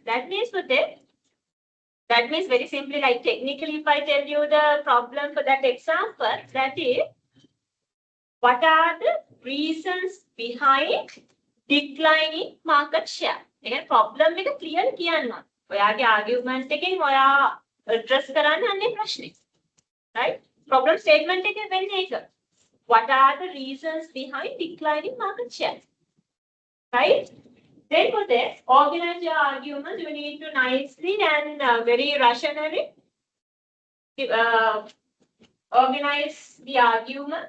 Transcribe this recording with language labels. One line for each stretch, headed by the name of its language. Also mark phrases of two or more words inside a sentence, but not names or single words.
English: That means that means very simply, technically, if I tell you the problem for that example, that is, what are the reasons behind declining market share? Again, problem is clear kiyanna.
Sinhala: ඔයාගේ argument එකෙන් ඔයා address කරන්න අන්නේ ප්‍රශ්නේ.
English: Right? Problem statement
Sinhala: එකෙන් වෙන්නේ ඒක.
English: What are the reasons behind declining market share? Right? Then for that, organize your arguments. You need to nicely and very rationally organize the arguments.